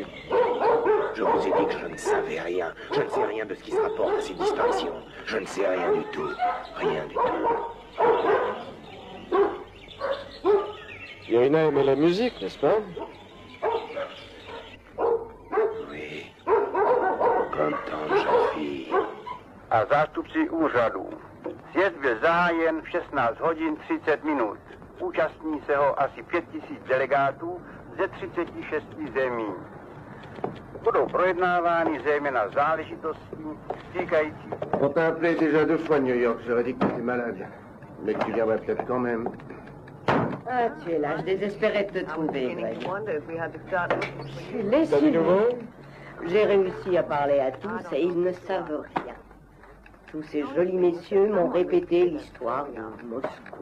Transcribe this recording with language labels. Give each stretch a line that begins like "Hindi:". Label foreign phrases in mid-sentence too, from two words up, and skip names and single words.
French: Je vous ai dit que je ne savais rien. Je ne sais rien de ce qui se rapporte à ces distinctions. Je ne sais rien du tout. Rien du tout. Irina aimait la musique, n'est-ce pas? Oui. Comme tant de jeunes filles.
Czech: A zástupci úřadu. Sjezd byl zahájen v 16 hodin 30 minut. Účastní se ho asi 5000 delegátů ze 36 zemí. Budou projednávány zejména záležitosti týkající.
French: On t'a appelé déjà 2 fois New York, j'aurais dit que tu étais malade. Mais que tu viendrais peut-être quand même. Ah, tu es là, je désespérais de te trouver, Greg. Je suis T'as du lessive. nouveau? J'ai réussi à parler à tous et ils ne savent rien. Tous ces jolis messieurs m'ont répété l'histoire de Moscou.